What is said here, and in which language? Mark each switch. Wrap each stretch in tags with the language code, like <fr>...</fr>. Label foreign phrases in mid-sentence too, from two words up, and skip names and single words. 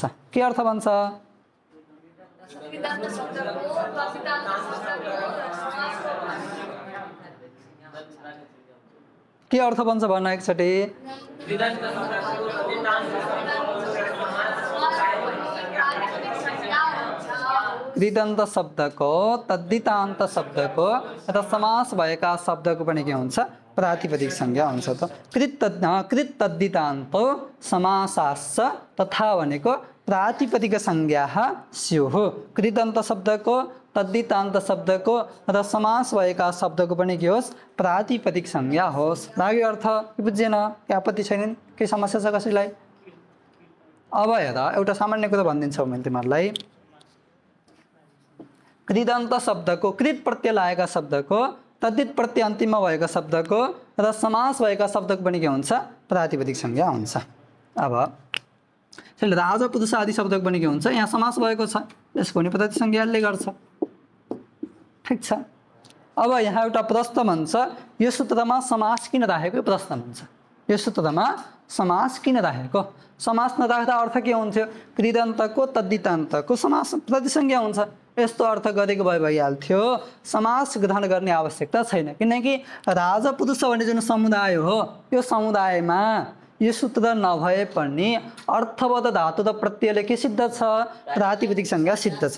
<ne>के अर्थ भन्छ के अर्थ भन्छ भन्न एकचोटि कृदन्त शब्दको तद्धितान्त शब्दको र समास भएका शब्दको पनि के हुन्छ प्रातिपदिक संज्ञा हुन्छ। त</ne> <sa>कृत तद्धितान्त समासाश्च</sa> <ne>तथा भनेको</ne> <sa>प्रातिपदिक संज्ञा स्युः</sa> <ne>कृदन्त शब्दको तद्धितान्त शब्दको र समास भएका शब्दको पनि के होस् प्रातिपदिक संज्ञा होस्। लाग्यो अर्थ बुझेन के आपत्ति छैन के समस्या छ कसैलाई। अब हेर एउटा सामान्य कुरा भनिदिन्छु मैले तिमीहरूलाई कृदन्त शब्दको कृत प्रत्यय लागेका शब्दको तद्धित प्रत्यय अन्तिममा भएको शब्दको र समास भएका शब्दको पनि के हुन्छ प्रातिपदिक संज्ञा हुन्छ। अब राजा पुरुष आदि शब्दको पनि के हुन्छ यहाँ समास भएको छ यसको पनि प्रातिपदिक संज्ञाले गर्छ ठिक छ। अब यहाँ एउटा प्रश्न भन्छ यो सूत्रमा समास किन राखेको प्रश्न भन्छ यो सूत्रमा समास किन राखेको समास नराख्दा अर्थ के हुन्थ्यो कृदन्तको तद्धितान्तको समास प्रतिसंज्ञा हुन्छ यस्तो अर्थ गरेको भए भइहाल्थ्यो समास ग्रहण गर्ने आवश्यकता छैन किनकि राजा पुरुष भन्ने जुन समुदाय हो यो समुदायमा यो सूत्र नभए पनि अर्थवत् धातु र प्रत्ययले के सिद्ध छ प्रातिपदिक संज्ञा सिद्ध छ।</ne>